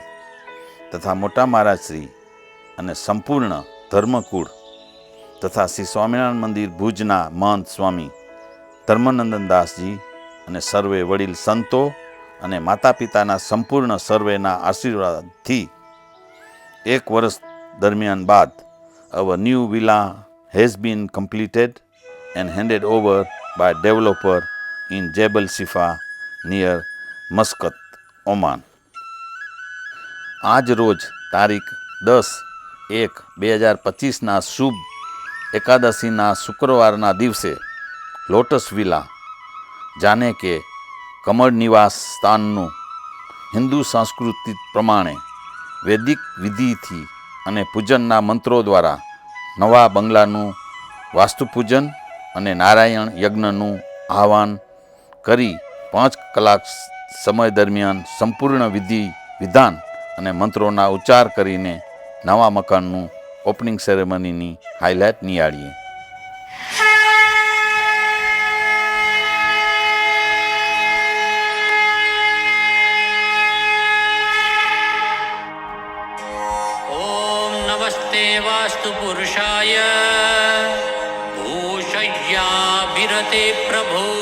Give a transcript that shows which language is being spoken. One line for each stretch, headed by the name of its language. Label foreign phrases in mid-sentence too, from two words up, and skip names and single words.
Gujarati: તથા મોટા મહારાજ શ્રી અને સંપૂર્ણ ધર્મકુળ તથા શ્રી સ્વામિનારાયણ મંદિર ભુજના મહંત સ્વામી ધર્મનંદનદાસજી અને સર્વે વડીલ સંતો અને માતા પિતાના સંપૂર્ણ સર્વેના આશીર્વાદથી 1 વર્ષ દરમિયાન બાદ
English: our new villa has been completed and handed over by developer in Jebel Shifa near Muscat, Oman.
Gujarati: આજ રોજ તારીખ 10/1/2025ના શુભ એકાદશીના શુક્રવારના દિવસે લોટસ વિલા જાણે કે કમળ નિવાસ સ્થાનનું હિન્દુ સંસ્કૃતિ પ્રમાણે વૈદિક વિધિથી અને પૂજનના મંત્રો દ્વારા નવા બંગલાનું વાસ્તુપૂજન અને નારાયણ યજ્ઞનું આહવાન કરી 5 કલાક સમય દરમિયાન સંપૂર્ણ વિધિ વિધાન અને મંત્રોના ઉચ્ચાર કરીને નવા મકાનનું
English: opening ceremonyની highlight
Gujarati: નિહાળીએ.
Sanskrit: नमस्ते वास्तु पुरुषाय भूषय्याभिरते प्रभो